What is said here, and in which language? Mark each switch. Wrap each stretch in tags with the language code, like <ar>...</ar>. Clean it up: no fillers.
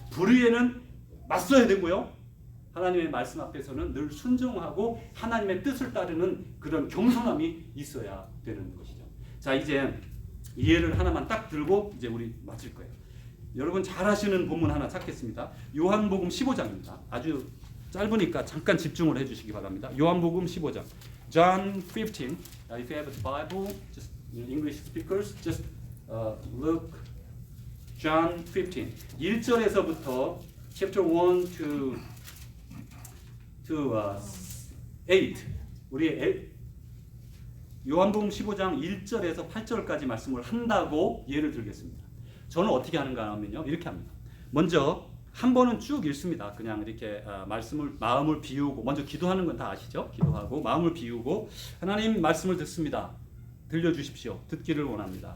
<ko>불의에는 맞서야 되고요. 하나님의 말씀 앞에서는 늘 순종하고 하나님의 뜻을 따르는 그런 겸손함이 있어야 되는 것이죠. 자 이제 예를 하나만 딱 들고 이제 우리 마칠 거예요. 여러분 잘 아시는 본문 하나 찾겠습니다. 요한복음 15장입니다. 아주 짧으니까 잠깐 집중을 해주시기 바랍니다. 요한복음 15장. John 15.</ko> <en>If you have a Bible, just English speakers, just look. John 15.</en> <ko>1절에서부터</ko> <en>chapter 1 to 8.</en> <ko>우리 요한복음 15장 1절에서 8절까지 말씀을 한다고 예를 들겠습니다. 저는 어떻게 하는가 하면요. 이렇게 합니다. 먼저 한 번은 쭉 읽습니다. 그냥 이렇게 말씀을 마음을 비우고 먼저 기도하는 건 다 아시죠? 기도하고 마음을 비우고 하나님 말씀을 듣습니다. 들려주십시오. 듣기를 원합니다.</ko>